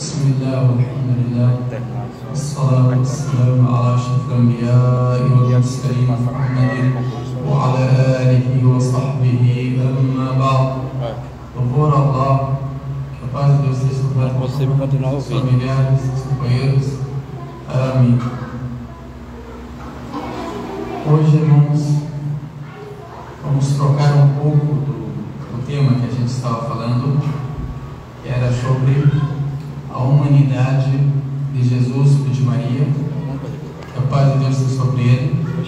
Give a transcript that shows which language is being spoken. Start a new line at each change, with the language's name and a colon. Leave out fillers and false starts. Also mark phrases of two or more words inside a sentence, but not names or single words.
Arabic: بسم الله والحمد لله والصلاة والسلام على أشرف الأنبياء والمرسلين محمد وعلى آله وصحبه أما بعد.
Portuguese: Louvor a Allah, que a paz de Deus esteja sobre os familiares, os companheiros. Amém. Hoje, irmãos, vamos trocar um pouco do tema que a gente estava falando, que era sobre a humanidade de Jesus e de Maria, que a paz de Deus esteja sobre ele.